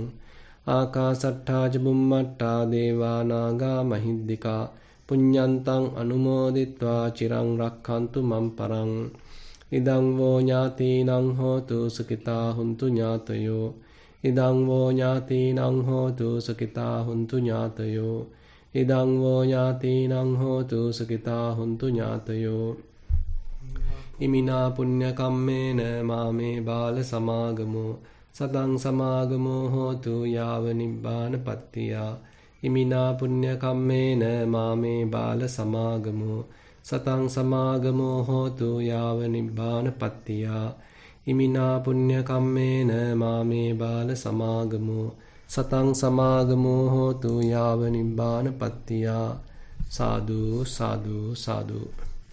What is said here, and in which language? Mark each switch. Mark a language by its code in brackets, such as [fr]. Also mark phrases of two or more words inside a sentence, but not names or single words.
[pi] ආකාසට්ඨා ච බුම්මට්ඨා දේවා නාග මහිද්దికා පුඤ්ඤන්තං අනුමෝදිත්වා චිරං රක්ඛන්තු මම් පරං ඉදං වෝ ඥාතිනං හෝතු සුඛිතා හුන්තු ඥාතයෝ ඉදං වෝ ඥාතිනං හෝතු සුඛිතා හුන්තු ඥාතයෝ ඉදං වෝ ඥාතිනං හෝතු සුඛිතා හුන්තු ඥාතයෝ ඉමිනා පුඤ්ඤ කම්මේන මාමේ බාල සමාගමෝ සතං සමාගමෝ හෝතු යාව නිබ්බානපත්තියා ඉමිනා පුඤ්ඤ කම්මේන මාමේ බාල සමාගමෝ සතං සමාගමෝ හෝතු යාව නිබ්බානපත්තියා ඉමිනා පුඤ්ඤ කම්මේන මාමේ බාල සමාගමෝ සතං සමාගමෝ හෝතු යාව නිබ්බානපත්තියා සාදු සාදු සාදු